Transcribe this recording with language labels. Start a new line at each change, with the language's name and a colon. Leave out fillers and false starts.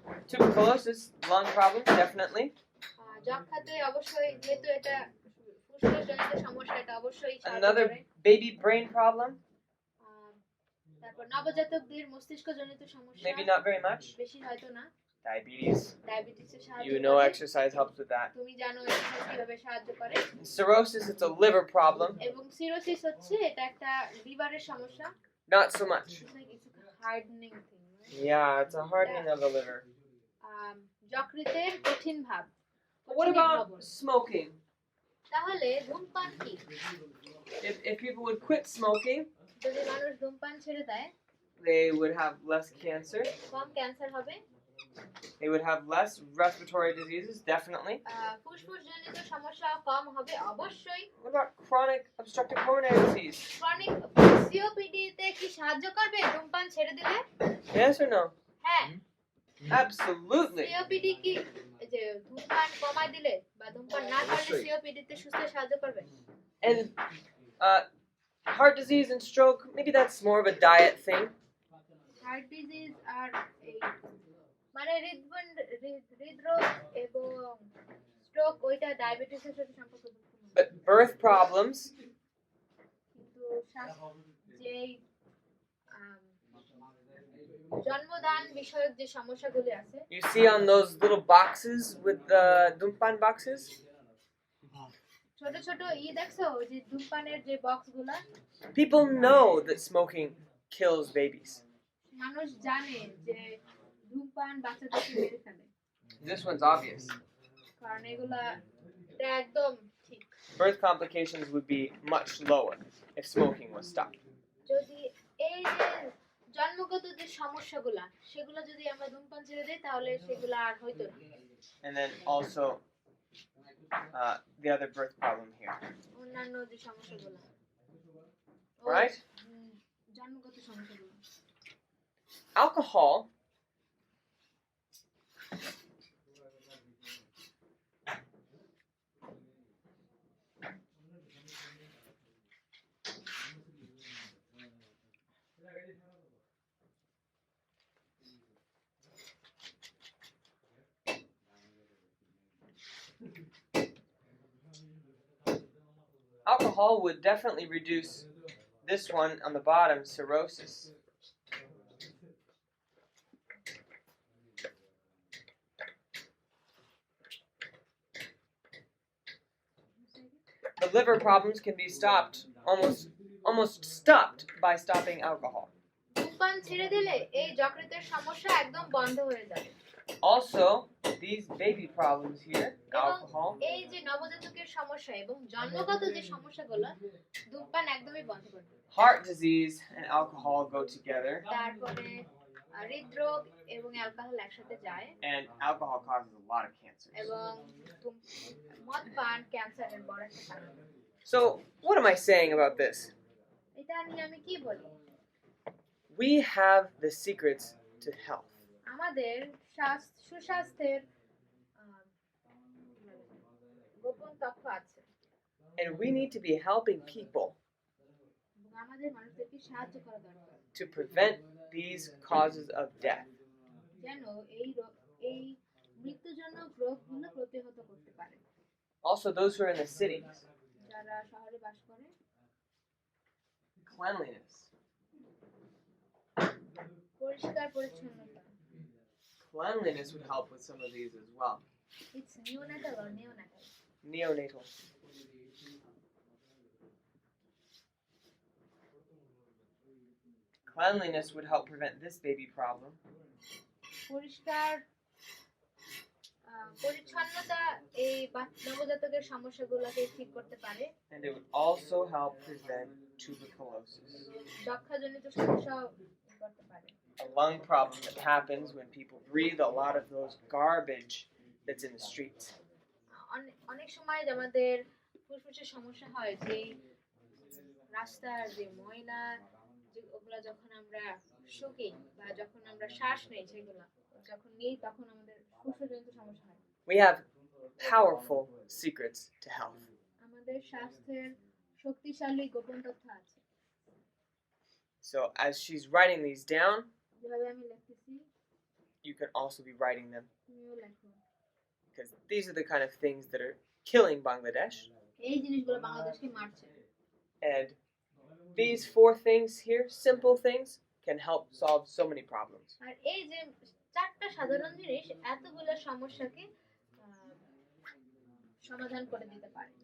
English: Tuberculosis, lung problems, definitely.
Bangla: যক্ষাতে অবশ্যই, যেহেতু এটা ফুসফুসজনিত সমস্যা, এটা অবশ্যই সাহায্য
English: Another
Bangla: করে।
English: baby brain problem,
Bangla: তারপর নবজাতকদের মস্তিষ্কজনিত সমস্যা
English: maybe not very much.
Bangla: বেশি হয়তো না।
English: Diabetes,
Bangla: ডায়াবেটিসের সাহায্য
English: you know
Bangla: করে।
English: exercise helps with that.
Bangla: তুমি জানো এক্সারসাইজ কিভাবে সাহায্য করে।
English: Cirrhosis, it's a liver problem,
Bangla: এবং সিরোসিস হচ্ছে এটা একটা লিভারের সমস্যা।
English: not so much. It's like it's a hardening thing, right? Yeah, it's a hardening of the liver.
Bangla: যকৃতের কঠিন ভাব।
English: But what about smoking?
Bangla: তাহলে ধূমপান কি?
English: If people would quit smoking,
Bangla: যদি মানুষ ধূমপান ছেড়ে দেয়,
English: they would have less cancer.
Bangla: Com cancer হবে।
English: They would have less respiratory diseases, definitely.
Bangla: ফুসফুসজনিত সমস্যা কম হবে অবশ্যই।
English: What about chronic obstructive pulmonary disease?
Bangla: Chronic COPD তে কি সাহায্য করবে ধূমপান ছেড়ে দিলে?
English: Yes or no?
Bangla: হ্যাঁ।
English: Absolutely.
Bangla: সিওপিডি কি এই যে ধূমপান কমায় দিলে বা ধূমপান না করলে সিওপিডি তে সুস্থ সাহায্য করবে?
English: And heart disease and stroke, maybe that's more of a diet thing.
Bangla: Heart disease আর এই মানে হৃদরোগ এবং স্ট্রোক ওইটা ডায়াবেটিসের সাথে সম্পর্কযুক্ত নয়।
English: But birth problems,
Bangla: কিন্তু যে জন্মদান বিষয়ক যে সমস্যাগুলি আছে
English: you see on those little boxes with the Dumpan boxes?
Bangla: ছোট ছোট দেখছো যে ধূমপানের যে বক্সগুলা
English: People know that smoking kills babies.
Bangla: মানুষ জানে যে ধূমপান বাচ্চাদেরকে মেরে ফেলে।
English: This one's obvious.
Bangla: কারণ এগুলা এটা একদম ঠিক।
English: Birth complications would be much lower if smoking was stopped.
Bangla: যদি এই যে জন্মগত যে সমস্যাগুলা সেগুলো যদি আমরা ধূমপান ছেড়ে দেই তাহলে সেগুলো আর হইতো না।
English: And then also the other birth problem here.
Bangla: অন্যান্য যে সমস্যাগুলো
English: Right?
Bangla: জন্মগত সমস্যাগুলো।
English: Alcohol would definitely reduce this one on the bottom, cirrhosis. The liver problems can be stopped, almost stopped by stopping alcohol.
Bangla: ধূমপান ছেড়ে দিলে এই যকৃতের সমস্যা একদম বন্ধ হয়ে যাবে।
English: Also, these baby problems here, alcohol.
Bangla: এই যে নবজাতকের সমস্যা এবং জন্মগত যে সমস্যাগুলো ধূমপান একদমই বন্ধ করে দেবে।
English: Heart disease and alcohol go together.
Bangla: তারপরে হৃদরোগ এবং অ্যালকোহল একসাথে যায়।
English: And alcohol causes a lot of cancer.
Bangla: এবং মদ পান ক্যান্সারের বড় একটা কারণ।
English: So, what am I saying about this?
Bangla: এটা নিয়ে আমি কি বলি?
English: We have the secrets to health.
Bangla: আমাদের সুস্বাস্থ্যের গোপন তথ্য আছে।
English: And we need to be helping people
Bangla: আমাদের মানুষদেরকে সাহায্য করা দরকার
English: to prevent these causes of death.
Bangla: যেন এই মৃত্যুজনক রোগগুলো প্রতিহত করতে পারে।
English: Also, those who are in the cities.
Bangla: যারা শহরে বাস করে।
English: Cleanliness.
Bangla: পরিষ্কার পরিচ্ছন্নতা।
English: Cleanliness would help with some of these as well. It's neonatal or neonatal? Neonatal. Cleanliness would help prevent this baby problem.
Bangla: পরিষ্কার পরিচ্ছন্নতা এই নবজাতকের সমস্যাগুলোকে ঠিক করতে পারে।
English: And it would also help prevent tuberculosis.
Bangla: যক্ষ্মাজনিত সমস্যা করতে পারে।
English: A lung problem that happens when people breathe a lot of those garbage that's in the streets.
Bangla: অনেক সময় আমাদের ফুসফুসের সমস্যা হয় যে রাস্তার যে ময়লা ওগুলা যখন আমরা শুকি বা যখন আমরা শ্বাস নেই সেগুলা যখন নেই তখন আমাদের ফুসফুসজনিত সমস্যা হয়।
English: We have powerful secrets to health.
Bangla: আমাদের স্বাস্থ্যের শক্তিশালী গোপন তথ্য আছে।
English: So as she's writing these down,
Bangla: যেভাবে আমি লিখতেছি
English: you can also be writing them.
Bangla: তুমিও লেখো।
English: Because these are the kind of things that are killing Bangladesh.
Bangla: এই জিনিসগুলো বাংলাদেশকে মারছে।
English: And these 4 things here, simple things, can help solve so many problems.
Bangla: আর এই যে চারটা সাধারণ জিনিস এতগুলো সমস্যাকে সমাধান করে দিতে পারে।